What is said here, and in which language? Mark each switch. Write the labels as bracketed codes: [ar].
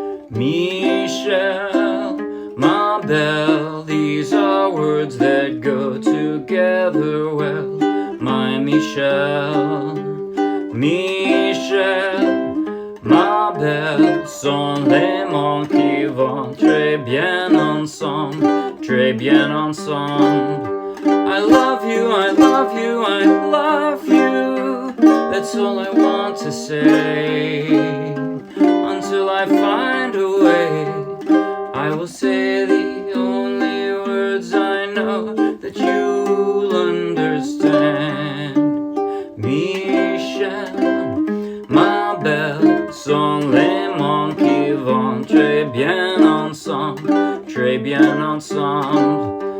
[en] Michelle, [fr] ma belle, [en] these are words that go together well. My Michelle, [fr] Michelle, ma belle, sont les mots qui vont très bien ensemble, très bien ensemble. [en] I love you, I love you, I love you. That's all I want to say. Until I find a way, I will say the only words I know that you'll understand. [fr] Michelle, ma belle, sont les mots qui vont très bien ensemble, très bien ensemble.